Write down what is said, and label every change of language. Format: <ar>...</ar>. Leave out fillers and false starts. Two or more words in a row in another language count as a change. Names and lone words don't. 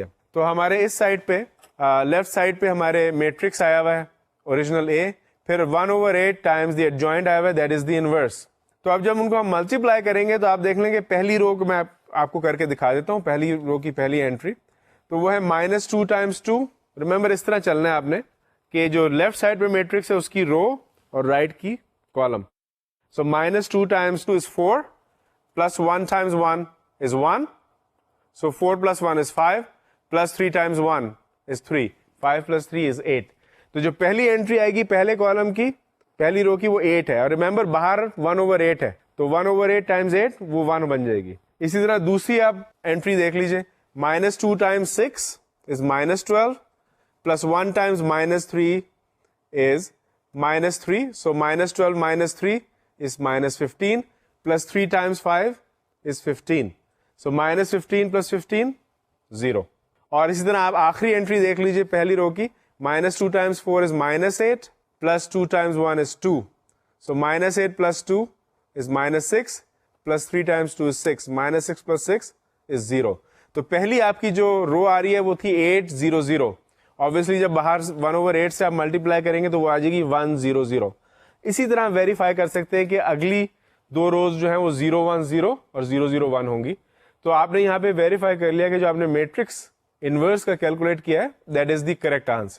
<ur>تو ہمارے اس سائڈ پہ</ur> <en>left side</en> <ur>پہ ہمارے میٹرکس آیا ہوا ہے</ur> <en>original A,</en> <ur>پھر 1/8</ur> <en>times the adjoint</en> <ur>آیا ہوا ہے,</ur> <en>that is the inverse.</en> <ur>تو اب جب ان کو ہم ملٹی پلائی کریں گے تو آپ دیکھ لیں گے پہلی رو کو میں آپ کو کر کے دکھا دیتا ہوں, پہلی رو کی پہلی انٹری تو وہ ہے -2 × 2. ریمبر اس طرح چلنا ہے آپ نے کہ جو</ur> <en>left side</en> <ur>پہ میٹرکس ہے اس کی رو اور رائٹ کی کالم.</ur> <en>So -2 × 2 is 4, plus 1 × 1 is 1. So 4 + 1 is 5, plus 3 × 1 is 3. 5 + 3 is 8.</en> <ur>تو جو پہلی انٹری آئے گی پہلے کالم کی پہلی رو کی وہ 8 ہے, اور ریمبر باہر 1/8 ہے تو 1/8 × 8 وہ 1 بن جائے گی. اسی طرح دوسری آپ انٹری دیکھ لیجئے,</ur> <en>-2 × 6 is -12, plus 1 × -3 is -3. So -12 - 3 is -15, plus 3 × 5 is 15. So -15 + 15 0. اور اسی طرح آپ آخری انٹری دیکھ لیجئے پہلی رو کی, -2 × 4 is -8, plus 2 × 1 is 2. So -8 + 2 is -6, plus 3 × 2 is 6. -6 + 6 is 0.</en> <ur>تو پہلی آپ کی جو رو آ رہی ہے وہ تھی 8 0 0. Obviously جب باہر 1/8 سے آپ ملٹی پلائی کریں گے تو وہ آ جائے گی 1 0 0. اسی طرح ویریفائی کر سکتے ہیں کہ اگلی دو روز جو ہیں وہ 0 1 0 اور 0 0 1 ہوں گی. تو آپ نے یہاں پہ ویریفائی کر لیا کہ جو آپ نے میٹرکس انورس کا کیلکولیٹ کیا ہے</ur> <en>that is the correct answer.</en>